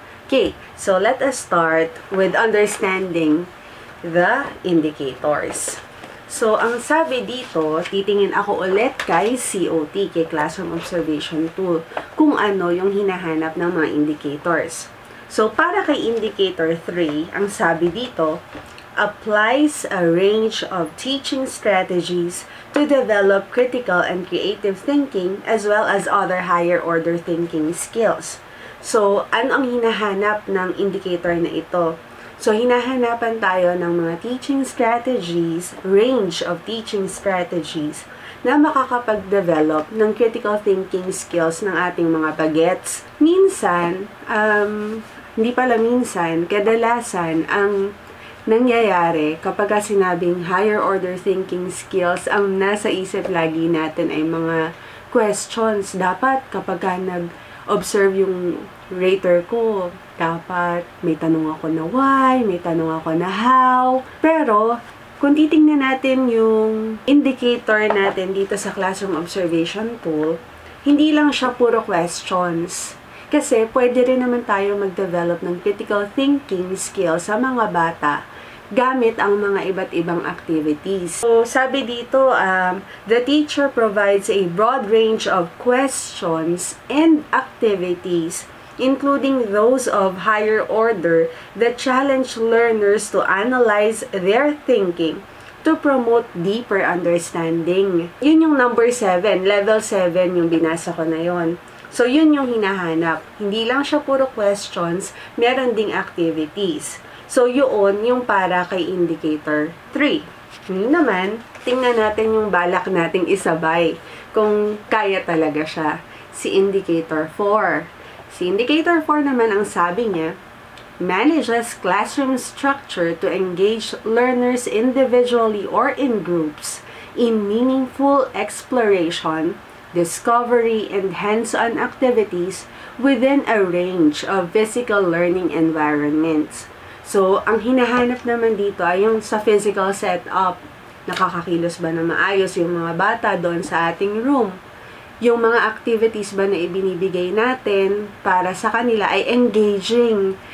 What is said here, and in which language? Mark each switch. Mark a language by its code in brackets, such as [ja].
[en] Okay, so let us start with understanding the indicators. [tl] So, ang sabi dito, titingin ako ulit kay COT, kay Classroom Observation Tool, kung ano yung hinahanap ng mga indicators. So, para kay Indicator 3, ang sabi dito, [en] applies a range of teaching strategies to develop critical and creative thinking as well as other higher order thinking skills. [tl] So, ano ang hinahanap ng indicator na ito? So, hinahanapan tayo ng mga teaching strategies, [en] range of teaching strategies [tl] na makakapag-develop ng critical thinking skills ng ating mga bagets. Minsan, hindi pala minsan, kadalasan, ang nangyayari kapag sinabing higher order thinking skills, ang nasa isip lagi natin ay mga questions. Dapat kapag nag-observe yung rater ko, dapat may tanong ako na why, may tanong ako na how. Pero, kung titingnan natin yung indicator natin dito sa Classroom Observation Tool, hindi lang siya puro questions. Kasi pwede rin naman tayo mag-develop ng critical thinking skills sa mga bata gamit ang mga iba't ibang activities. So, sabi dito, [en] the teacher provides a broad range of questions and activities including those of higher order that challenge learners to analyze their thinking to promote deeper understanding. [tl] Yun yung number 7, level 7 yung binasa ko na yon. So, yun yung hinahanap. Hindi lang siya puro questions, meron ding activities. So, yun yung para kay Indicator 3. Ngayon naman, tingnan natin yung balak nating isabay kung kaya talaga siya. Si Indicator 4. Si Indicator 4 naman ang sabi niya, [en] manages classroom structure to engage learners individually or in groups in meaningful exploration, discovery, and hands-on activities within a range of physical learning environments. [tl] So, ang hinahanap naman dito ay yung sa physical setup. Nakakakilos ba na maayos yung mga bata doon sa ating room? Yung mga activities ba na ibinibigay natin para sa kanila ay engaging?